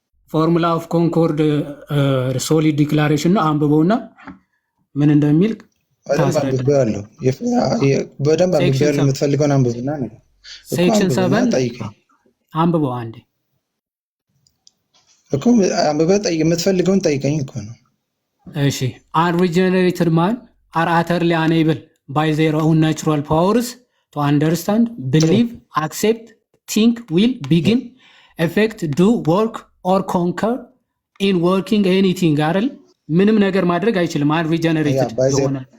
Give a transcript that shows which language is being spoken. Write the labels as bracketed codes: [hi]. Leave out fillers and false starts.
[am] ፎርሙላ ኦፍ ኮንኮርድ ሶሊድ ዲክላሬሽን ነው። አንብበውና ምን እንደሚል ታስረዳለሁ። በደንብ አንብቤያለሁ። የምትፈልገውን አንብብና ነው። ሴክሽን 7 አንብበው አንዴ እኮ አንብበህ የምትፈልገውን ጠይቀኝ እኮ ነው። [en] እሺ unregenerated man are utterly unable by their own natural powers to understand, believe, accept, think, will, begin, effect, do, work or conquer in working anything [am] አይደል? ምንም ነገር ማድረግ አይችልም። unregenerated የሆነ